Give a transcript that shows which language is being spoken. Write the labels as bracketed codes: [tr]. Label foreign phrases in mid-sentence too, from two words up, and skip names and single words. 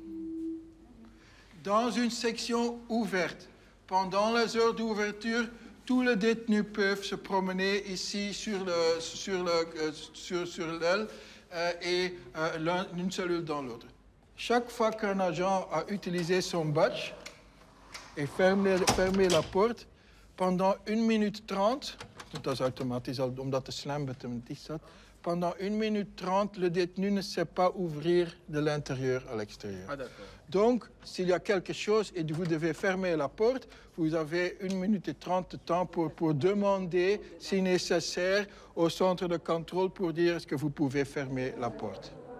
[fr] Dans une section ouverte, pendant les heures d'ouverture, tous les détenus peuvent se promener ici sur l'aile et l'une cellule dans l'autre. Chaque fois qu'un agent a utilisé son badge et fermé la porte, pendant 1 minute 30, [nl] dat is automatisch omdat de slambutton dicht staat, [fr] pendant 1 minute 30, le détenu ne sait pas ouvrir de l'intérieur à l'extérieur. Ah, donc, s'il y a quelque chose et vous devez fermer la porte, vous avez 1 minute et 30 de temps pour demander, si nécessaire, au centre de contrôle pour dire est-ce que vous pouvez fermer la porte.